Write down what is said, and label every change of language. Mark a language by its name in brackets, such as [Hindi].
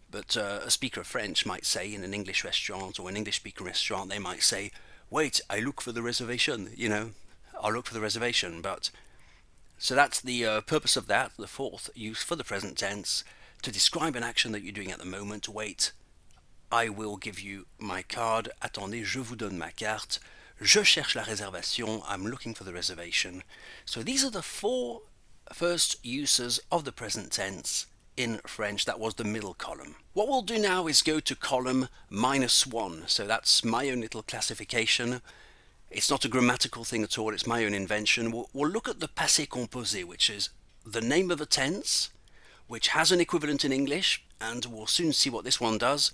[English] But a speaker of French might say in an English restaurant or an English speaking restaurant, they might say, wait, I look for the reservation, I'll look for the reservation. But so that's the purpose of that, the fourth use for the present tense, to describe an action that you're doing at the moment. Wait, I will give you my card. [French] Attendez, je vous donne ma carte. Je cherche la réservation. [English] I'm looking for the reservation. So these are the four first uses of the present tense in French. That was the middle column. What we'll do now is go to column -1. So that's my own little classification. It's not a grammatical thing at all, it's my own invention. We'll look at the passé composé, which is the name of a tense, which has an equivalent in English, and we'll soon see what this one does.